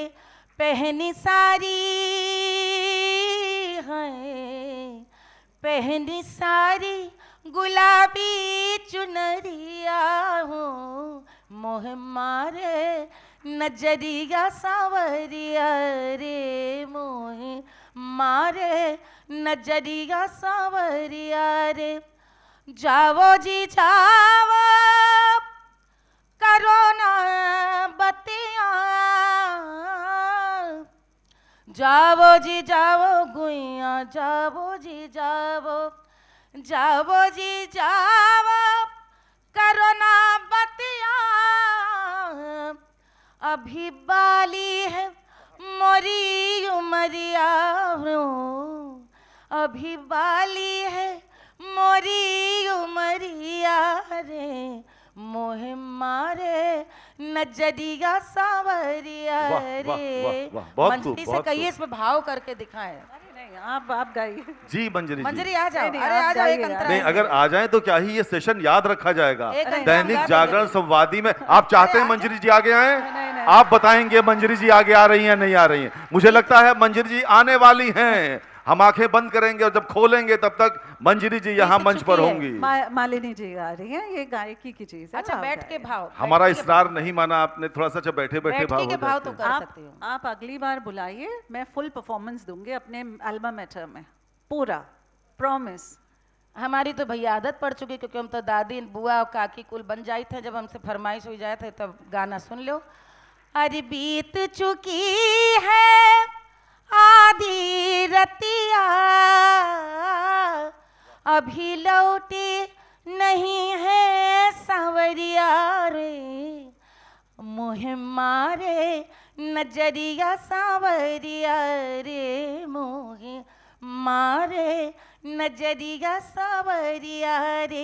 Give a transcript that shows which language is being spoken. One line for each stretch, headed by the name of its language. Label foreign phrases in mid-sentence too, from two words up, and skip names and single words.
Hindi: पहनी सारी है, पहनी सारी गुलाबी चुनरिया हो, मोह मारे नजरिया सावरिया रे, मोह मारे नजरिया सावरिया रे। जावो जी जावो करो ना बतिया, जावो जी जावो गुइया, जावो जी जावो, जावो जी जावो करो ना बतिया। अभी बाली है मोरी उमरिया हो, अभी बाली है मोरी उमरिया रे, मोहे मारे नजरिया सावरिया रे। मंजरी से कहिए, इसमें भाव करके दिखाएं। नहीं, आप गाइए जी मंजरी मंजरी आ जाओ। नहीं, अरे आप आ जाओ, एक गाइए अंतरा नहीं, है। अगर आ जाए तो क्या ही ये सेशन याद रखा जाएगा। एक घंटा दैनिक गा जागरण देंगे। संवादी में आप चाहते हैं मंजरी जी आगे आए? नहीं। आप बताएंगे मंजरी जी आगे आ रही हैं नहीं आ रही हैं? मुझे लगता है मंजरी जी आने वाली हैं। हम आंखें बंद करेंगे और जब खोलेंगे तब तक मंजरी जी यहाँ मंच पर होंगी। मालिनी जी आ रही है, ये गायकी की चीज है। अच्छा, आप बैठ के गाइए। भाव, हमारा बैठ के इसरार नहीं माना आपने, थोड़ा सा बैठे बैठे भाव बैठकी के हो भाव जाते तो हैं। कर सकती हूँ। आप अगली बार बुलाइए, मैं
English: full performance
Hindi: दूंगी अपने एल्बम मैटर में, पूरा प्रॉमिस। हमारी तो भैया आदत पड़ चुकी, क्योंकि हम तो दादी बुआ और काकी कुल बन जाए थे। जब हमसे फरमाइश हो जाए थे तब गाना सुन लो। अरे बीत चुकी है आधी रतिया, अभी लौटी नहीं है सावरिया रे, मुँह मारे नजरिया सावरिया रे, मुँह मारे नजरिया सावरिया रे।